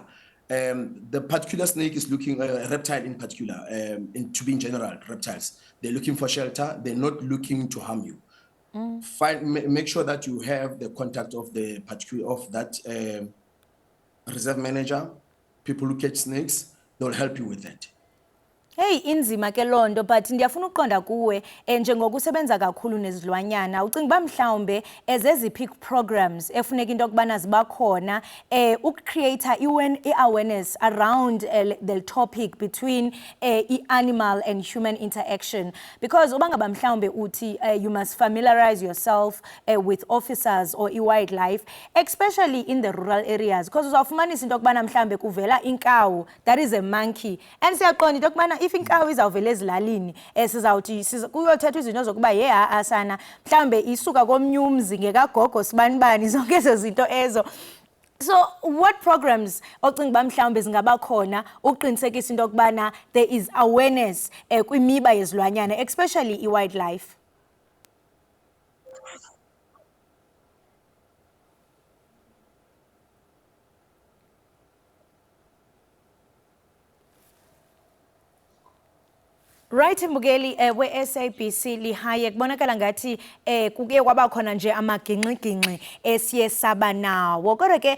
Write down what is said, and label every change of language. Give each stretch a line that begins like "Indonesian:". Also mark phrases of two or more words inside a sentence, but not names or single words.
English: The particular snake is looking, reptile in particular, to be in general, reptiles. They're looking for shelter. They're not looking to harm you. Make sure that you have the contact of the particular of that reserve manager. People who catch snakes, they'll help you with that.
Xhosa: Hey inzima ke lonto but ndiyafuna ukuqonda kuwe njengokusebenza kakhulu nezilwanyana ucinga uba mhlawumbe ezeziphi programs efuneka into yokubana ziba khona ukucreate
English: i-awareness around the topic between i-animal and human interaction because
Xhosa: uba ngaba mhlawumbe uthi
English: you must familiarize yourself with officers or i-wildlife especially in the rural areas because
Xhosa: uzawufumanisa into yokubana mhlawumbe kuvela inkawu
English: that is a monkey
Xhosa: and siyaqonda into yokubana if inkawu izawuvela ezilalini sizawuthi kuyothethwa izinto zokuba asana mhlawumbe isuka komnye umzi ngekagogo sibanibani zonke ezo zinto ezo.
English: So what programs
Xhosa: ocinga uba mhlawumbe zingaba khona ukuqinisekisa into yokubana
English: there is awareness
Xhosa: kwimiba yezilwanyana
English: especially i-wildlife?
Xhosa: Right mbukeli we-SABC lihaye kubonakala ngathi kuke kwaba khona nje amagingxigingxi esiye saba nawo kodwa ke